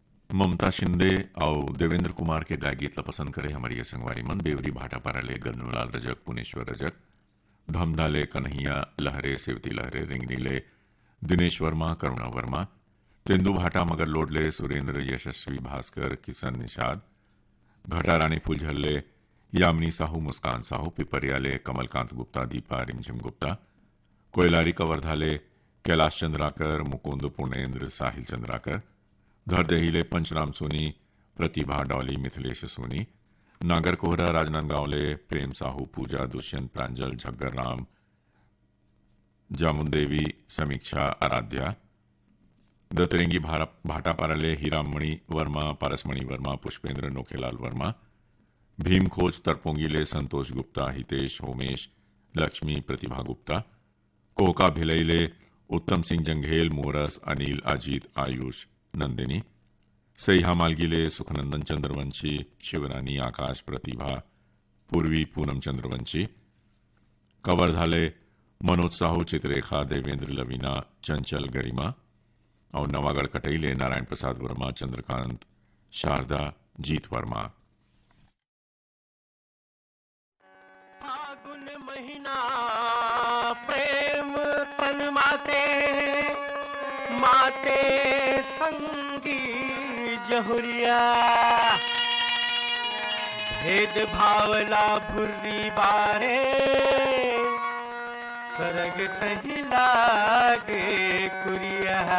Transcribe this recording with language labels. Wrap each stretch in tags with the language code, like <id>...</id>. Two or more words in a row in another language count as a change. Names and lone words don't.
<hne>ममता शिंदे और देवेंद्र कुमार के गाय गीत ला पसंद करे हमारी ये संगवारी मन बेवरी भाटा पाराले गन्नूलाल रजक पुनेश्वर रजक धमदाले कन्हैया लहरे सेवती लहरे रिंगनीले दिनेश वर्मा करुणा वर्मा तेंदु भाटा मगर लोडले सुरेंद्र यशस्वी भास्कर किशन निषाद घटा रानी फुलझल्ले यामिनी साहू मुस्कान साहू पिपरियाले कमलकांत गुप्ता दीपा रिमझिम गुप्ता कोयलारी कवर्धाले कैलाश चंद्राकर मुकुंद पूर्णेन्द्र साहिल चंद्राकर धरदेहीले पंचराम सोनी प्रतिभा डॉली मिथिलेश सोनी नागर कोहरा राजनांदगांवले प्रेम साहू पूजा दुष्यंत प्रांजल झग्गर राम जामुन देवी समीक्षा आराध्या दतरेंगी भाटापाराले हीरामणि वर्मा पारसमणि वर्मा पुष्पेंद्र नोखेलाल वर्मा भीम खोज तरपोंगीले संतोष गुप्ता हितेश होमेश लक्ष्मी प्रतिभा गुप्ता कोहका भिलईले उत्तम सिंह जंघेल मोरस अनिल अजीत आयुष नंदिनी सईहा मालगीले सुखनंदन चंद्रवंशी शिवरानी आकाश प्रतिभा पूर्वी पूनम चंद्रवंशी कवर्धाले मनोज साहू चित्रेखा देवेंद्र लवीना चंचल गरिमा और नवागढ़ कटईले नारायण प्रसाद वर्मा चंद्रकांत शारदा जीत वर्मा। फागुन महीना प्रेम तन माते माते संगी जहुरिया भेद भावला भुर्री बारे सरग सही लागे कुरिया</hne>